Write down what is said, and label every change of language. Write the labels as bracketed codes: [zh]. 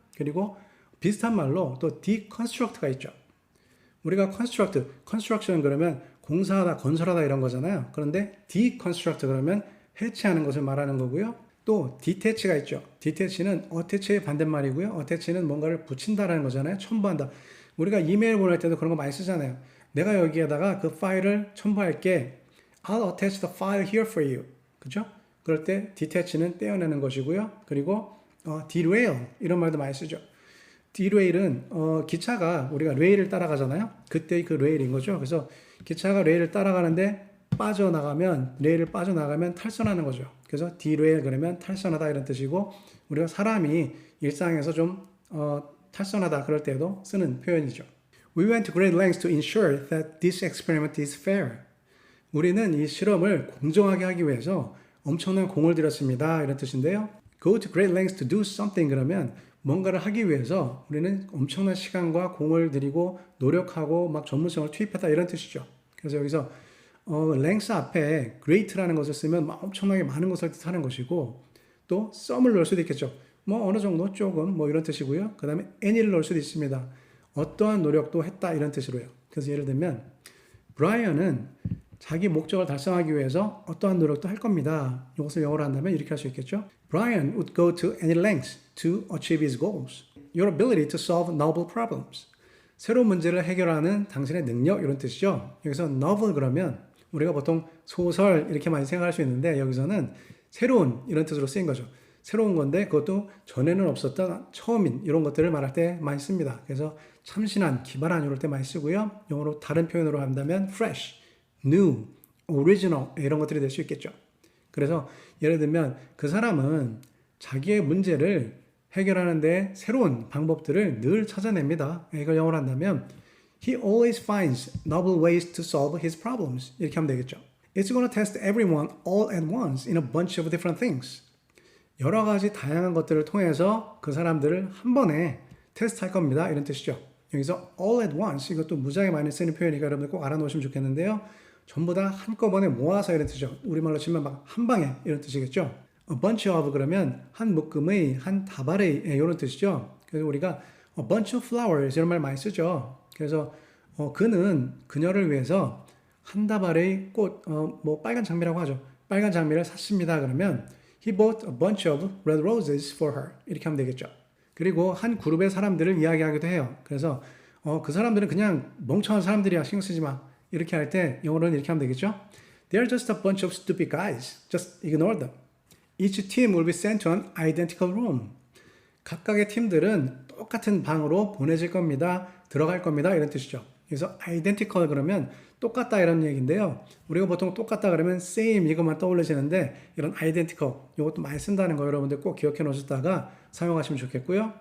[ko] 그리고 비슷한 말로 또 deconstruct가 있죠. 우리가 construction 그러면 공사하다, 건설하다 이런 거잖아요. 그런데 deconstruct 그러면 해체하는 것을 말하는 거고요. 또 detach가 있죠. detach는 attach의 반대말이고요. attach는 뭔가를 붙인다라는 거잖아요. 첨부한다. 우리가 이메일 보낼 때도 그런 거 많이 쓰잖아요. 내가 여기에다가 그 파일을 첨부할게. [en] I'll attach the file here for you. [ko] 그죠? 그럴 때 detach는 떼어내는 것이고요. 그리고 derail 이런 말도 많이 쓰죠. derail은 기차가 우리가 레일을 따라가잖아요. 그때 그 레일인 거죠. 그래서 기차가 레일을 따라가는데 레일을 빠져나가면 탈선하는 거죠. 그래서 derail 그러면 탈선하다 이런 뜻이고 우리가 사람이 일상에서 좀 탈선하다 그럴 때도 쓰는 표현이죠. [en] We went to great lengths to ensure that this experiment is fair. [ko] 우리는 이 실험을 공정하게 하기 위해서 엄청난 공을 들였습니다. 이런 뜻인데요. [en] Go to great lengths to do something [ko] 그러면 뭔가를 하기 위해서 우리는 엄청난 시간과 공을 들이고 노력하고 막 전문성을 투입했다 이런 뜻이죠. 그래서 여기서 length 앞에 great라는 것을 쓰면 막 엄청나게 많은 것을 뜻하는 것이고 또 some을 넣을 수도 있겠죠. 뭐 어느 정도 조금 뭐 이런 뜻이고요. 그 다음에 any를 넣을 수도 있습니다. 어떠한 노력도 했다 이런 뜻으로요. 그래서 예를 들면 브라이언은 자기 목적을 달성하기 위해서 어떠한 노력도 할 겁니다. 이것을 영어로 한다면 이렇게 할 수 있겠죠. [en] Brian would go to any lengths to achieve his goals. Your ability to solve novel problems. [ko] 새로운 문제를 해결하는 당신의 능력 이런 뜻이죠. 여기서 novel 그러면 우리가 보통 소설 이렇게 많이 생각할 수 있는데 여기서는 새로운 이런 뜻으로 쓰인 거죠. 새로운 건데 그것도 전에는 없었던 처음인 이런 것들을 말할 때 많이 씁니다. 그래서 참신한, 기발한 이럴 때 많이 쓰고요. 영어로 다른 표현으로 한다면 fresh, new, original 이런 것들이 될 수 있겠죠. 그래서 예를 들면 그 사람은 자기의 문제를 해결하는데 새로운 방법들을 늘 찾아냅니다. 이걸 영어로 한다면 [en] He always finds novel ways to solve his problems. [ko] 이렇게 하면 되겠죠. [en] It's going to test everyone all at once in a bunch of different things. [ko] 여러 가지 다양한 것들을 통해서 그 사람들을 한 번에 테스트할 겁니다. 이런 뜻이죠. 여기서 all at once 이것도 무지하게 많이 쓰는 표현이니까 여러분들 꼭 알아놓으시면 좋겠는데요. 전부 다 한꺼번에 모아서 이런 뜻이죠. 우리말로 치면 막 한 방에 이런 뜻이겠죠. A bunch of 그러면 한 묶음의, 한 다발의 이런 뜻이죠. 그래서 우리가 [en] a bunch of flowers [ko] 이런 말 많이 쓰죠. 그래서 그는 그녀를 위해서 한 다발의 꽃, 뭐 빨간 장미라고 하죠. 빨간 장미를 샀습니다. 그러면 [en] He bought a bunch of red roses for her. [ko] 이렇게 하면 되겠죠. 그리고 한 그룹의 사람들을 이야기하기도 해요. 그래서 그 사람들은 그냥 멍청한 사람들이야. 신경 쓰지 마. 이렇게 할 때 영어로는 이렇게 하면 되겠죠. [en] They're just a bunch of stupid guys. Just ignore them. Each team will be sent to an identical room. [ko] 각각의 팀들은 똑같은 방으로 보내질 겁니다. 들어갈 겁니다. 이런 뜻이죠. 그래서 identical 그러면 똑같다 이런 얘기인데요. 우리가 보통 똑같다 그러면 same 이것만 떠올리시는데 이런 identical 이것도 많이 쓴다는 거 여러분들 꼭 기억해 놓으셨다가 사용하시면 좋겠고요.